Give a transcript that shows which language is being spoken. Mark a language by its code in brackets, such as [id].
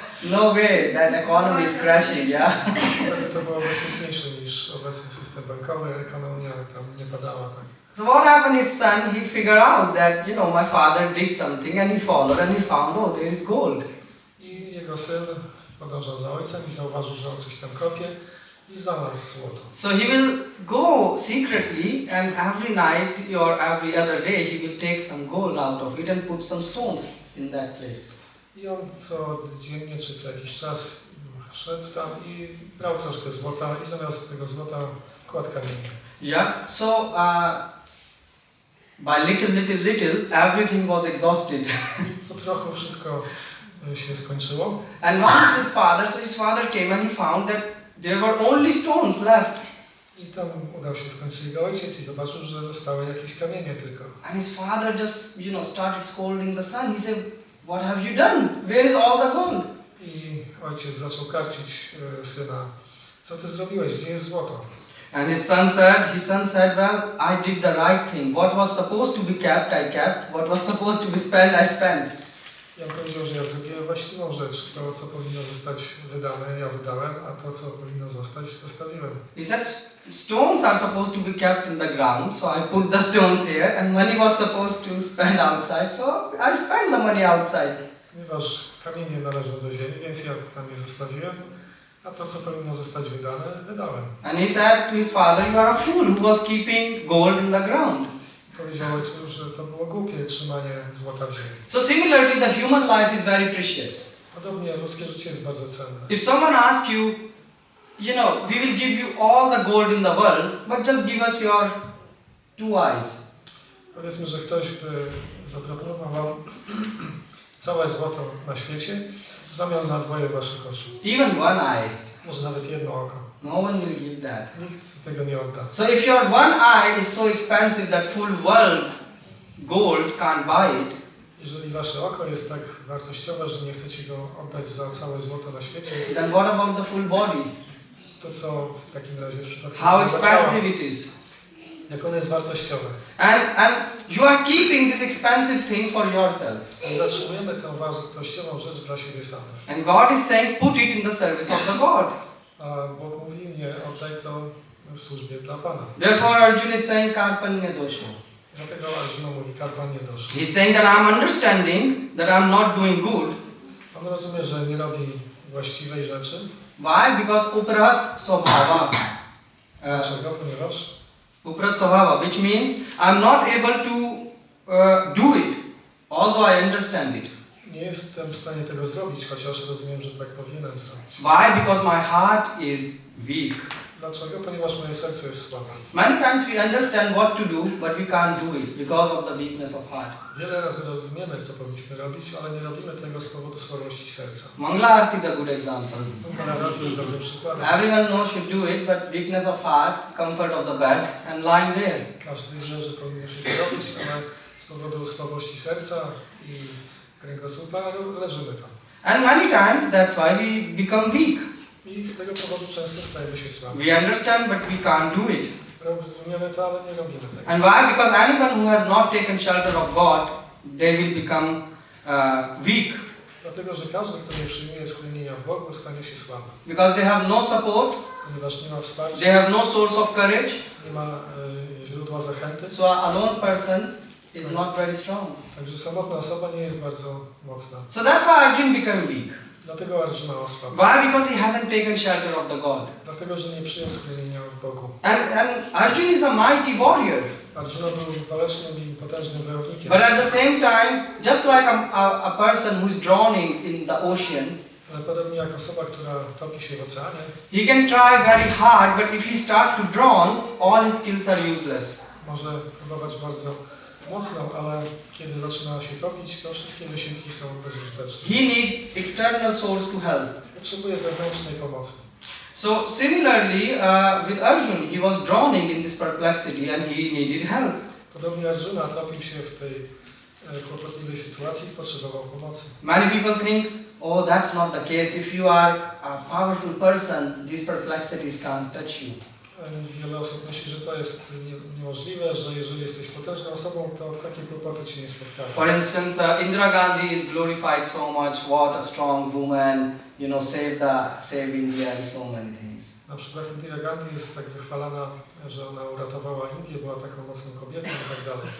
[en] No way. That economy is crashing. Yeah. [pl] Wtedy to było bezpieczniejsze niż obecny system bankowy. Ekonomia tam nie padała tak. [en] So what happened? His son, he figured out that my father did something, and he followed, and he found, oh, there is gold. [pl] I jego syn podążał za ojcem i zauważył, że on coś tam kopie i znalazł złoto. [en] So he will go secretly, and every night or every other day he will take some gold out of it and put some stones in that place. [pl] I on codziennie czy co jakiś czas szedł tam i brał troszkę złota i zamiast tego złota kładł kamienie. [en] Yeah. So by little, everything was exhausted. [pl] Po trochu wszystko się skończyło. [en] And once his father came and he found that there were only stones left. [pl] I tam udał się w końcu jego ojciec i zobaczył, że zostały jakieś kamienie tylko. [en] And his father just, started scolding the son. He said, "What have you done? Where is all the gold?" [pl] I ojciec zaczął karcić syna. Co ty zrobiłeś? Gdzie jest złoto? [en] And his son said, well, I did the right thing. What was supposed to be kept, I kept. What was supposed to be spent, I spent. [pl] Ja powiedział, że ja zrobiłem właściwą rzecz. To, co powinno zostać wydane, ja wydałem, a to, co powinno zostać, zostawiłem. [en] He said, stones are supposed to be kept in the ground, so I put the stones here, and money was supposed to spend outside, so I spent the money outside. [pl] Ponieważ kamienie należą do ziemi, więc ja tam je zostawiłem, a to, co powinno zostać wydane, wydałem. [en] And he said to his father, "You are a fool who was keeping gold in the ground." [pl] Powiedział ojcu, że to było głupie trzymanie złota w ziemi. [en] So similarly, the human life is very precious. [pl] Podobnie ludzkie życie jest bardzo cenne. [en] If someone asks you, we will give you all the gold in the world, but just give us your 2 eyes. [pl] Powiedzmy, że ktoś by zaproponował wam całe złoto na świecie w zamian za 2 waszych oczu. [en] Even 1 eye. [pl] Może nawet 1 oko. [en] No one will give that. [pl] Nikt tego nie odda. [en] So if your 1 eye is so expensive that full world gold can't buy it, [pl] Jeżeli wasze oko jest tak wartościowe, że nie chcecie go oddać za całe złoto na świecie, [en] then what about the full body? [pl] to co w takim razie w przypadku [en] How [pl] całego ciała, [en] expensive it is. [pl] jak ono jest wartościowe. [en] And you are keeping this expensive thing for yourself. [pl] I zatrzymujemy tę wartościową rzecz dla siebie samych. [en] And God is saying, put it in the service of the God. [pl] A Bóg mówi, nie, oddaj to w służbie dla Pana. [en] Therefore Arjuna is saying, Karpanya dosha. [pl] Dlatego Arjuna mówi, karpanie doszło. [en] He's saying that I'm understanding that I'm not doing good. [pl] On rozumie, że nie robi właściwej rzeczy. [en] Why? Because uprat swabhava. [pl] Dlaczego? Ponieważ [en] Uprat swabhava, which means I'm not able to do it, although I understand it. [pl] nie jestem w stanie tego zrobić, chociaż rozumiem, że tak powinienem zrobić. [en] Why? Because my heart is weak. [pl] Dlaczego? Ponieważ moje serce jest słabe. [en] Many times we understand what to do, but we can't do it because of the weakness of heart. [pl] Wiele razy rozumiemy, co powinniśmy robić, ale nie robimy tego z powodu słabości serca. [en] Mangala Arati is a good example. [pl] Mangala jest dobrym przykładem. [en] Everyone knows should do it, but weakness of heart, comfort of the bed, and lying there. [pl] Każdy wie, że powinno się to robić, ale z powodu słabości serca i kręgosłupa leżymy tam. [en] And many times that's why we become weak. [pl] I z tego powodu często stajemy się słabi. [en] We understand, but we can't do it. [pl] Rozumiemy to, ale nie robimy tego. [en] And why? Because anyone who has not taken shelter of God, they will become weak. [pl] Dlatego, że każdy, kto nie przyjmuje schronienia w Bogu, stanie się słaby. [en] Because they have no support, [pl] Ponieważ nie ma wsparcia, [en] they have no source of courage. [pl] nie ma źródła zachęty. [en] So a alone person is not very strong. [pl] Także samotna osoba nie jest bardzo mocna. [en] So that's why Arjuna became weak. [pl] Dlatego Arjuna osłabł. [en] Why? Because he hasn't taken shelter of the God. [pl] Dlatego, że nie przyjął schronienia w Bogu. [en] And Arjuna is a mighty warrior. [pl] Arjuna był walecznym i potężnym wojownikiem. [en] But at the same time, just like a person who is drowning in the ocean, [pl] Ale podobnie jak osoba, która topi się w oceanie, [en] he can try very hard, but if he starts to drown, all his skills are useless. [pl] może próbować bardzo mocno, ale kiedy zaczyna się topić, to wszystkie wysiłki są bezużyteczne. [en] He needs external source to help. [pl] Potrzebuje zewnętrznej pomocy. [en] So similarly, with Arjuna, he was drowning in this perplexity and he needed help. [pl] Podobnie Arjuna topił się w tej kłopotliwej sytuacji i potrzebował pomocy. [en] Many people think, oh, that's not the case. If you are a powerful person, these perplexities can't touch you. [pl] Wiele osób myśli, że to jest niemożliwe, że jeżeli jesteś potężną osobą, to takie kłopoty Cię nie spotkają. [en] For instance, Indira Gandhi is glorified so much. What a strong woman, saved India and so many things. [pl] Na przykład Indira Gandhi jest tak wychwalana, że ona uratowała Indię, była taką mocną kobietą i tak dalej.